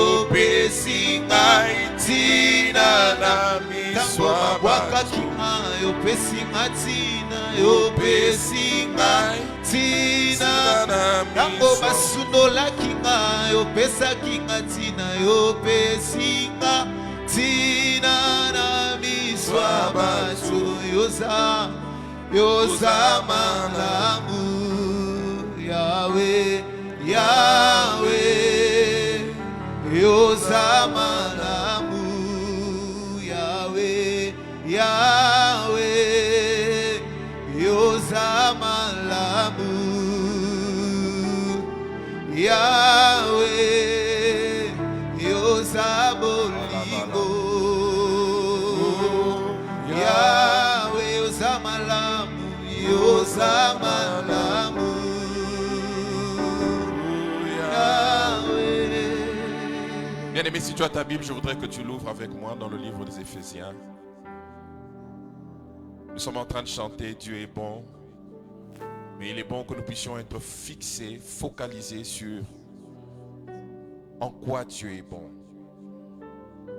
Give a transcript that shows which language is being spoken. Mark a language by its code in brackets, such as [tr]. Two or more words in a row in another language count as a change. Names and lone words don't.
[ln] na miswa batu, yopesingaitina tango basunola kinga yopesa kinga tina, yopesingaitina na miswa batu, yozama namu, Yahweh yozama namu, Yahweh yozama namu, Yahweh yozabolingo, Yahweh yozama namu, yozama namu, [fr] Bien-aimé, si tu as ta Bible, je voudrais que tu l'ouvres avec moi dans le livre des Éphésiens. Nous sommes en train de chanter Dieu est bon, mais il est bon que nous puissions être fixés, focalisés sur en quoi Dieu est bon.